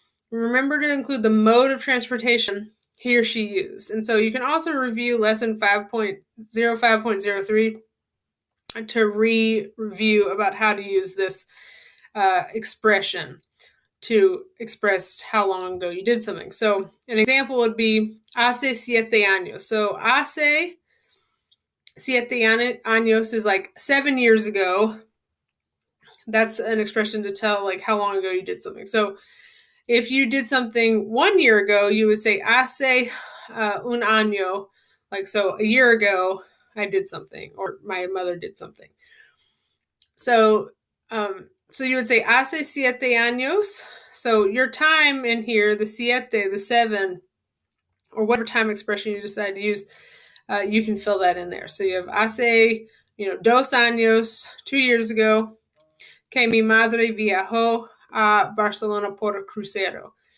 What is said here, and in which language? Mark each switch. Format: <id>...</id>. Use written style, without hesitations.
<en>Remember to include the mode of transportation he or she used. And so you can also review lesson 5.05.03 to review about how to use this expression to express how long ago you did something. So an example would be</en> <es>hace 7 años.</es> <en>So</en> <es>hace 7 años</es> <en>is like 7 years ago. That's an expression to tell like how long ago you did something. So if you did something 1 year ago, you would say</en> <es>hace un año,</es> <en>like so a year ago I did something, or my mother did something. So you would say</en> <es>hace 7 años.</es> <en>So your time in here, the 7, or whatever time expression you decide to use, you can fill that in there. So you have</en> <es>hace, 2 años,</es> <en>2 years ago,</en> <es>que mi madre viajó a Barcelona por crucero.</es>